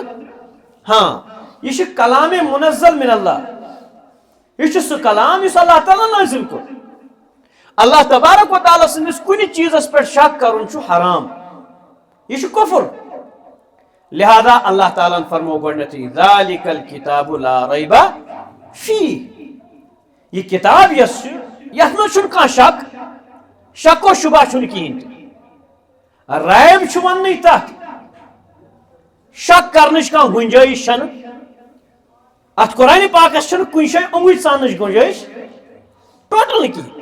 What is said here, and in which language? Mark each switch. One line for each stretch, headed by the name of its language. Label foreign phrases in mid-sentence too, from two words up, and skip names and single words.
Kashmiri: ہاں یہ چھُ کلامِ
Arabic: منزل من اللہ.
Kashmiri: یہ چھُ سُہ کلام یُس اللہ تعالیٰ نٲزِل کوٚر. اللہ تبارک و تعالیٰ سٕنٛدِس کُنہِ چیٖزس پٮ۪ٹھ شک کرُن چھُ حرام. یہ چھُ کُفر. لہذا اللہ تعالیٰ فرمو گۄڈنیتھٕے
Arabic: ذالِکَ الکِتابُ لا ریب فیہ.
Kashmiri: یہ کتاب یۄس چھِ یتھ منٛز چھُنہٕ کانٛہہ شک شک و شبہ چھُنہٕ کِہیٖنۍ تہِ. ریب چھُ وننٕے تتھ شک کرنٕچ کانٛہہ گُنجٲیش چھنہٕ. اتھ قرآنِ پاکس چھنہٕ کُنہِ جایہِ اوٚنگٕج ژاننٕچ گُنجٲیش ٹوٹل نہٕ کِہیٖنۍ.